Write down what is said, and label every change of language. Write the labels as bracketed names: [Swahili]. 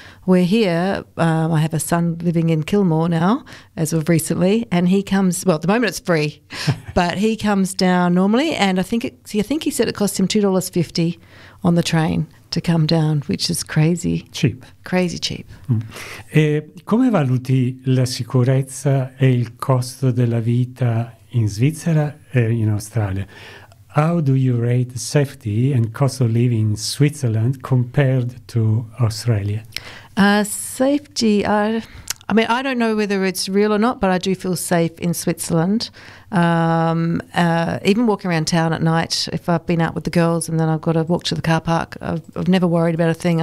[English] We're here, I have a son living in Kilmore now, as of recently, and he comes, well, at the moment it's free, but he comes down normally, and I think he said it cost him $2.50 on the train to come down, which is crazy. Cheap. Crazy cheap. Mm. [Italian] E come valuti la sicurezza e il costo della vita in Svizzera e in Australia? [English] How do you rate safety and cost of living in Switzerland compared to Australia? Safety, I mean, I don't know whether it's real or not, but I do feel safe in Switzerland. Even walking around town at night, if I've been out with the girls and then I've got to walk to the car park, I've never worried about a thing.